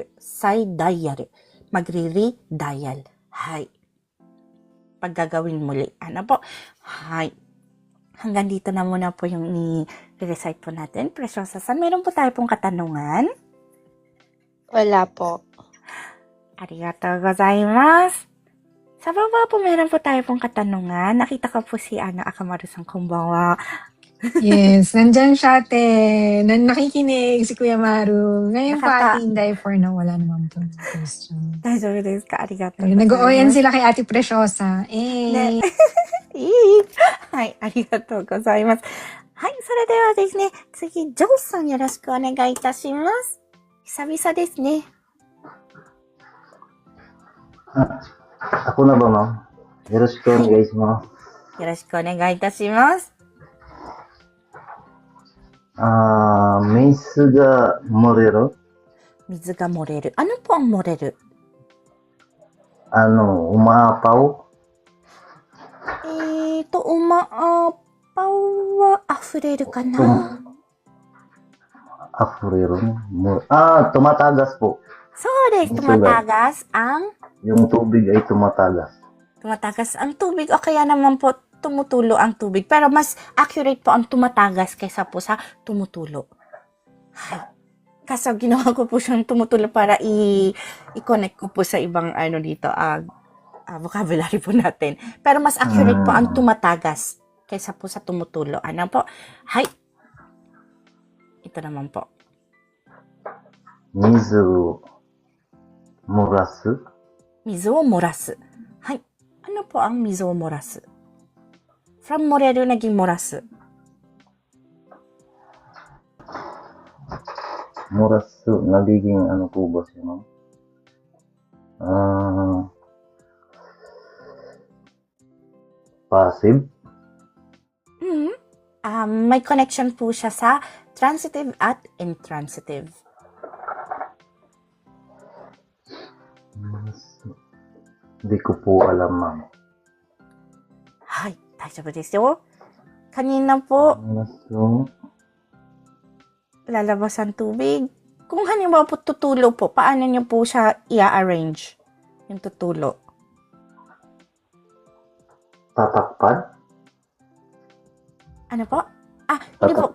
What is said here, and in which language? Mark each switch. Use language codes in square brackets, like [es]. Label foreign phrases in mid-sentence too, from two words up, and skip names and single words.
[tl] Sai dial. Magre-redial. Hay. Paggagawin muli. Ano po? Hay. Hanggang dito na muna po yung ni-recite po natin. Preciosa-san, meron po tayo pong katanungan. Wala po. [ja] ありがとうございます. [tl] Sa baba po, meron po tayo pong katanungan. Nakita ko po si Akamaru-san, konbanwa. Yes, nandyan siya, ate. Nakikinig si Kuya Maru. Ngayon po, ate Inday, [en] for now, [tl] wala naman po question. [ja] 大丈夫ですか? [tl] Arigatou Nag-ooyan sila kay Ate Preciosa. Eh. [ja] はい、ありがとうございます。はい、それではですね、次、ジョーさんよろしくお願いいたします。久々ですね。 [tl] Ako na ba, ma'am? [ja] よろしくお願いします。よろしくお願いいたします。水が漏れる水が漏れる。 [tl] Ano po ang [ja] 漏れる? [tl] Umaapaw? Umaapaw wa [ja] 溢れるかな? [tl] Tumatagas po. So, des, tumatagas ang? Yung tubig ay tumatagas. Tumatagas ang tubig o kaya naman po tumutulo ang tubig. Pero mas accurate po ang tumatagas kaysa po sa tumutulo. Hay. Kaso ginawa ko po siyang tumutulo para i-connect ko po sa ibang dito, vocabulary po natin. Pero mas accurate po ang tumatagas kaysa po sa tumutulo. Ano po? Hay. Ito naman po. [ja] 水漏らす? 水を漏らす. Hay. [tl] Ano po ang [ja] 水を漏らす? [tl] From moreru naging morasu. Morasu, nagiging ano po ba siya, ma'am? Passive? May connection po siya sa transitive at intransitive. Hindi ko po alam, ma'am. Hay, [ja] 大丈夫ですよ. [tl] Kanina po, lalabas ang tubig. Kung halimbawa po tutulo po, paano niyo po siya i-arrange? Yung tutulo. Tatakpan? Ano po? Hindi po.